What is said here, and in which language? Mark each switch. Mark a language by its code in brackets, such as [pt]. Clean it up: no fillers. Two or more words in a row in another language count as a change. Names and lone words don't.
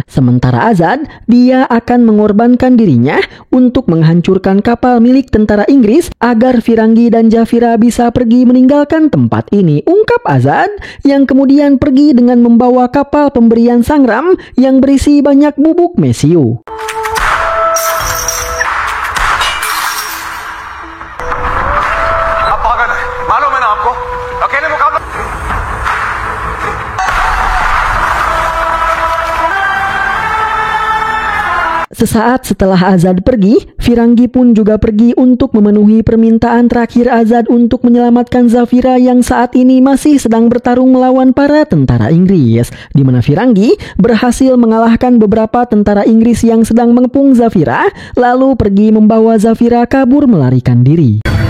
[id] Sementara Azad, dia akan mengorbankan dirinya untuk menghancurkan kapal milik tentara Inggris agar Firangi dan Zafira bisa pergi meninggalkan tempat ini. Ungkap Azad, yang kemudian pergi dengan membawa kapal pemberian Sangram yang berisi banyak bubuk mesiu. [hi] मालूम है ना आपको अकेले मुकाबला [id] Sesaat setelah Azad pergi, Firangi pun juga pergi untuk memenuhi permintaan terakhir Azad untuk menyelamatkan Zafira yang saat ini masih sedang bertarung melawan para tentara Inggris, di mana Firangi berhasil mengalahkan beberapa tentara Inggris yang sedang mengepung Zafira, lalu pergi membawa Zafira kabur melarikan diri.